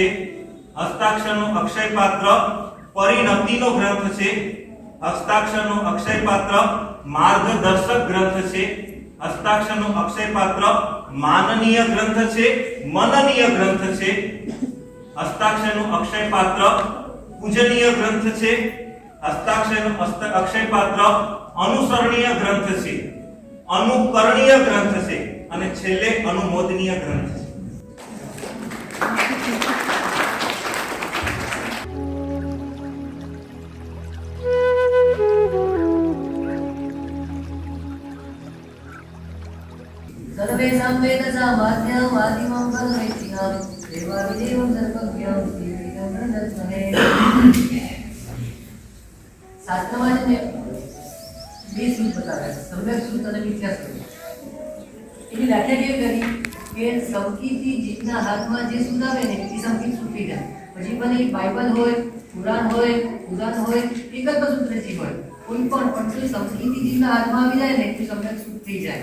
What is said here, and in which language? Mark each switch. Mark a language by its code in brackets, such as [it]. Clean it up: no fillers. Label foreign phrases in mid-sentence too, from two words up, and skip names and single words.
[gu] હસ્તાક્ષરનો અક્ષય પાત્ર પરિણતિનો ગ્રંથ છે, હસ્તાક્ષરનો અક્ષય પાત્ર માર્ગદર્શક ગ્રંથ છે, હસ્તાક્ષરનો અક્ષય પાત્ર માનનીય ગ્રંથ છે, મનનીય ગ્રંથ છે, હસ્તાક્ષરનો અક્ષય પાત્ર પૂજનીય ગ્રંથ છે, હસ્તાક્ષરનો અક્ષય પાત્ર અનુસરણીય ગ્રંથ છે, અનુકરણીય ગ્રંથ છે અને છેલ્લે અનુમોદનીય ગ્રંથ છે. [sa] सर्वेषां वेदसामान्यं आदिमं परमेष्ठिनं देवादिदेवं सर्वज्ञं श्रीविदं प्रदर्शने. [gu] શાસ્ત્રમાં છે ને બે શ્રુત બતાવ્યા છે, સમ્યક શ્રુત અને મિથ્યા શ્રુત. એની વ્યાખ્યા કેવી કરી કે સમકીથી જીતના હાથમાં જે શ્રુત આવે ને એ સમકીત શ્રુત થઈ જાય. પછી ભલે એ બાઇબલ હોય, પુરાણ હોય, પુરાણ હોય, એક જ સૂત્રજી હોય, કોઈ પણ જો સમકીથી જીતના હાથમાં આવી જાય ને તો સમ્યક શ્રુત થઈ જાય.